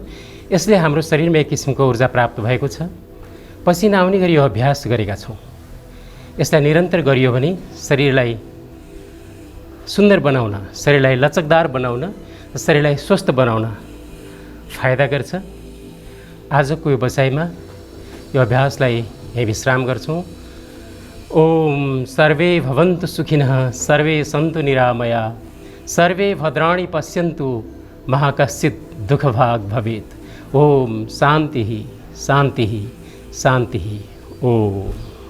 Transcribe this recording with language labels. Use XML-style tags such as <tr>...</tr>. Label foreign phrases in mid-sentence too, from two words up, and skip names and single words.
<ne>यसले हाम्रो शरीरमा एक किसिमको ऊर्जा प्राप्त भएको छ। पसिना आउने गरी यो अभ्यास गरेका छौँ। यसलाई निरन्तर गरियो भने शरीरलाई सुन्दर बनाउन, शरीरलाई लचकदार बनाउन, शरीरलाई स्वस्थ बनाउन फाइदा गर्छ। आजको यो बसाइमा यो अभ्यासलाई यही विश्राम गर्छौँ।</ne> <sa>ओम सर्वे भवन्तु सुखिनः, सर्वे सन्तु निरामया, सर्वे भद्राणि पश्यन्तु, मा कश्चित् दुःखभाग् भवेत्। ओम शान्तिः शान्तिः शान्तिः। ओम।</sa>